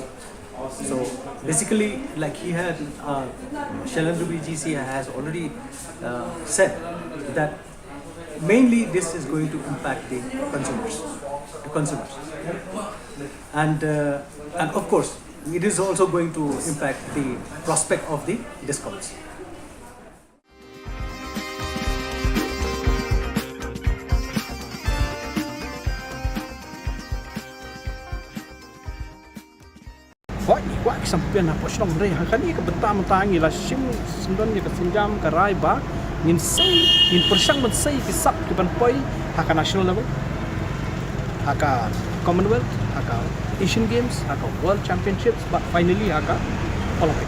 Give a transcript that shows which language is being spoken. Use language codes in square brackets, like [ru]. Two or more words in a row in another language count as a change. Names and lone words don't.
[en] So basically, like he had, Shillong GC has already said that mainly this is going to impact the consumers, and of course it is also going to impact the prospect of the discounts. [kha] Wah sampai na po Shillong re kani ka betam tangi la sim sendon ni ka senjam ka rai ba ngin sei in persang man sei ki sap ki ban poi haka [en] national level, [kha] haka Commonwealth, haka Asian Games, haka World Championships, [en] but finally [kha] haka Olympic.